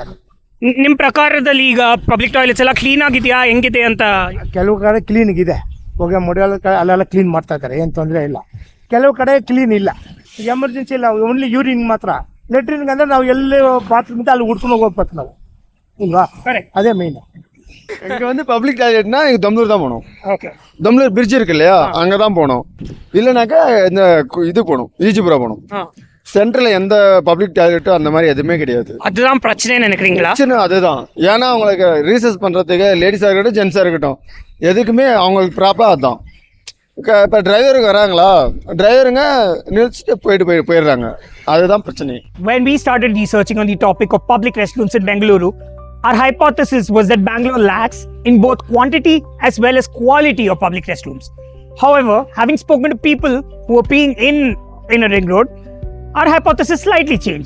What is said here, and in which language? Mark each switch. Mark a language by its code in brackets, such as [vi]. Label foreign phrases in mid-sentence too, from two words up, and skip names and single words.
[kn] ನಿಮ್ಮ ಪ್ರಕಾರದಲ್ಲಿ ಈಗ [en] public toilets [kn] ಎಲ್ಲ ಕ್ಲೀನ್ ಆಗಿದೆಯಾ, ಹೆಂಗಿದೆ ಅಂತ? ಕೆಲವು ಕಡೆ ಕ್ಲೀನಿಗಿದೆ, ಇವಾಗ ಮೊಡಲ್ ಅಲ್ಲೆಲ್ಲ ಕ್ಲೀನ್ ಮಾಡ್ತಾ ಇದ್ದಾರೆ, ಏನು ತೊಂದರೆ ಇಲ್ಲ. ಕೆಲವು ಕಡೆ ಕ್ಲೀನ್ ಇಲ್ಲ, ಎಮರ್ಜೆನ್ಸಿ ಇಲ್ಲ, [en] only urine [kn] ಮಾತ್ರ. ಲೆಟ್ರಿನ್ಗೆ ಅಂದರೆ ನಾವು ಎಲ್ಲಿ ಬಾತ್ರೂಮ್ ಇದ್ದ ಅಲ್ಲಿ ಹುಡ್ಕೊಂಡು ಹೋಗ್ಬೇಕು ನಾವು, ಇಲ್ವಾ? [ta] அதே மெயின். இங்க வந்து [en] public toiletna [ta] இங்க தம்ளூர் தான் போகணும். ஓகே. தம்ளூர் பிரிட்ஜ் இருக்கு இல்லையா, அங்கே தான் போகணும். இல்லைனாக்கா இந்த இது போகணும், ஈஜிபுரா போகணும். சென்ட்ரல் எந்த [en] public toiletum [ta] அந்த மாதிரி எதுவுமே கிடையாது. அதுதான் பிரச்சனை நினைக்கிறீங்களா? பிரச்சனை அதுதான். ஏன்னா அவங்களுக்கு ரீசர்ச் பண்ணுறதுக்கு லேடிஸாக இருக்கட்டும் ஜென்ஸாக இருக்கட்டும் எதுக்குமே அவங்களுக்கு ப்ராப்பராக அதுதான். இப்போ டிரைவருக்கு வராங்களா, டிரைவருங்க நிறுத்திட்டு போயிடுறாங்க, அதுதான் பிரச்சனை. [en] When we started researching on the topic of public restrooms in Bangalore, our hypothesis was that Bangalore lacks in both quantity as well as quality of public restrooms. However, having spoken to people who are peeing in a ring road, our hypothesis slightly changed.